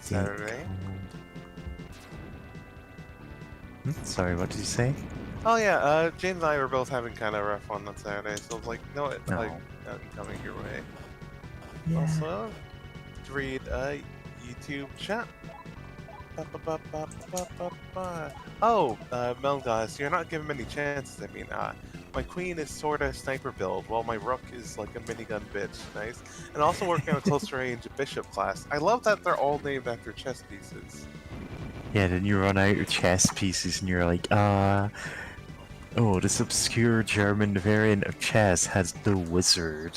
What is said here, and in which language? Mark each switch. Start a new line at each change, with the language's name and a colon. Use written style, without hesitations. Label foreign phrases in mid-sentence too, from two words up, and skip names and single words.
English: Saturday. Sorry, what did you say? Oh yeah, James and I were both having kind of rough one on Saturday, so I was like, no, it's No. like coming your way. Yeah. Also, to read YouTube chat. Ba-ba-ba-ba-ba-ba-ba. Oh, Melgas, you're not given many chances. I mean, my queen is sorta sniper build, while my rook is like a minigun bitch. Nice. And also working on a close range bishop class. I love that they're all named after chess pieces. Yeah, then you run out of chess pieces and you're like, oh, this obscure German variant of chess has the wizard.